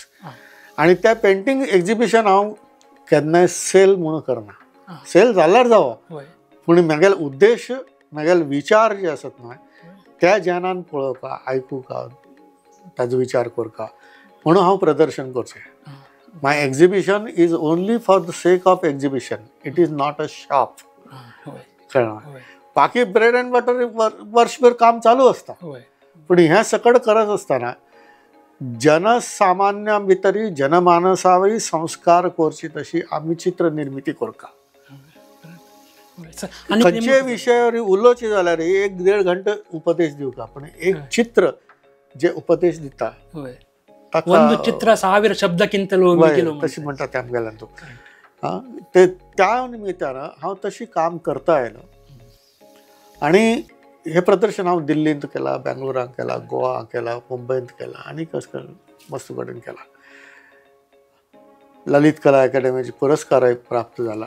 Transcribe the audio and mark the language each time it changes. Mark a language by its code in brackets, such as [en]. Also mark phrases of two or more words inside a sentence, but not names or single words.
[kok] आनी त्या [en] painting exhibition [kok] हांव केन्नाय सेल म्हणून करना. सेल जाल्यार जावं पूण म्हागेलो उद्देश म्हागेले विचार जे आसात न्हय त्या जनान पळोवपा, आयकुका, ताजो विचार करता म्हणून हांव प्रदर्शन करचें. [en] My exhibition is only for the sake of exhibition. It is not a shop. कळ्ळें. [kok] बाकी [en] bread and butter [kok] वर्सभर काम चालू आसता पूण हें सकट करत आसतना जनसामान्या भितरी जनमानसावय संस्कार करची तशी आमी चित्र निर्मिती करता. खंयचे विशयावर उलोवचें जाल्यार 1-1.5 घंटे उपदेश दिवता पण एक चित्र जे उपदेश दिता [kn] ಒಂದು ಚಿತ್ರ 1000 ಶಬ್ದಕ್ಕಿಂತಲೂ ಮಿಗಿಲು [kok] तशी म्हणटा ते आमगेल्यान तूं. ते त्या निमित्तान हांव तशी काम करता आयलो. आनी हे प्रदर्शन हांव दिल्लींत केला, बेंगलोरांत केला, गोवा केला, मुंबयंत केला आनी कसं मस्त कडेन केला. ललित कला अकादमीचे पुरस्कारय प्राप्त जाला.